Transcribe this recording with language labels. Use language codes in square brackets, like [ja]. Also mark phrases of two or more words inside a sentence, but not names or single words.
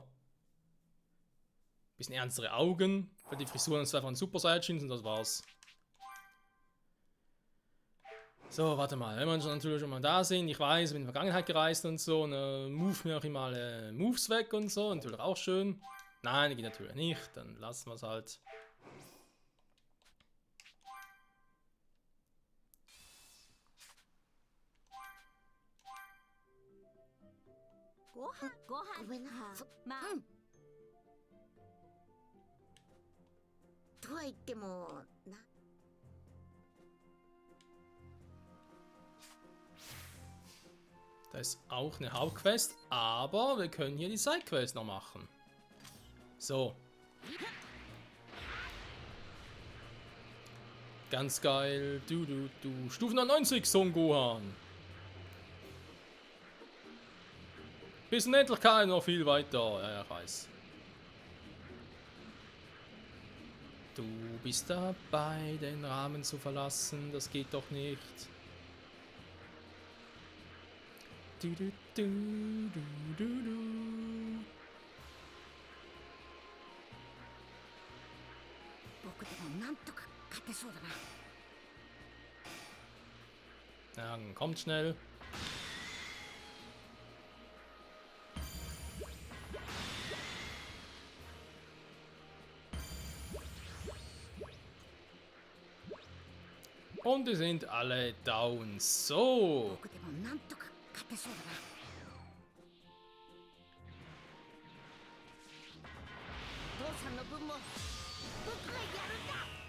[de] Bisschen ernstere Augen, weil die Frisuren sind einfach ein Super Saiyajins und das war's. So, warte mal, wenn wir schon natürlich schon mal da sind, ich weiß, ich bin in die Vergangenheit gereist und so, und move mir auch immer Moves weg und so, natürlich auch schön. Nein, geht natürlich nicht, dann lassen wir es halt. [ja] ごめんなまあとは言ってもな [de] Da ist auch eine Hauptquest, aber wir können hier die Sidequest noch machen. So. Ganz geil. Du. Stufe 99, Son Gohan. Bis in Endlichkeit noch viel weiter. Ja, ich weiß. Du bist dabei, den Rahmen zu verlassen. Das geht doch nicht. Du. [ja] 僕でもなんとか勝てそうだな [de] Ja, dann kommt schnell. Und die sind alle down. So. [ja] 僕でもなんとか勝てそうだな父さんの分も僕がやるんだ